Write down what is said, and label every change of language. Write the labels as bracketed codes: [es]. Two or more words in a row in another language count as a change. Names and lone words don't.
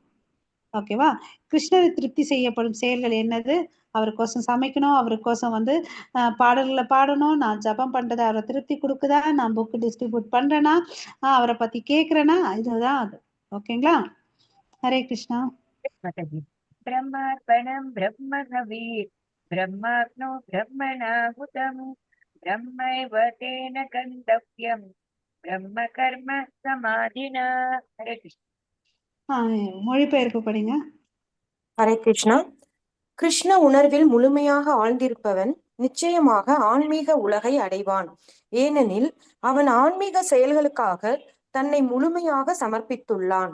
[ta] ஓகேவா? கிருஷ்ணரை திருப்தி செய்யப்படும் செயல்கள் என்னது, அவருக்கோசம் சமைக்கணும், அவருக்கோசம் வந்து பாடல்களை பாடணும், நான் ஜபம் பண்றதை அவரை திருப்தி கொடுக்குதா, நான் [en] book distribute [ta] பண்றேனா, அவரை பத்தி கேட்கிறேனா, இதுதான் அது. ஓகேங்களா? ஹரே கிருஷ்ணா. [sa] माताजी ब्रह्मार्पणं ब्रह्मणवीर ब्रह्माग्नो ब्रह्मणाहुतं ब्रह्मैव तेन गन्तव्यं ब्रह्म कर्म समाधिना. हरे कृष्ण. [ta] மொழிபெயர்ப்பு படிங்க. ஹரே கிருஷ்ணா. கிருஷ்ண உணர்வில் முழுமையாக ஆழ்ந்திருப்பவன் நிச்சயமாக ஆன்மீக உலகை அடைவான். ஏனெனில் அவன் ஆன்மீக செயல்களுக்காக தன்னை முழுமையாக சமர்ப்பித்துள்ளான்.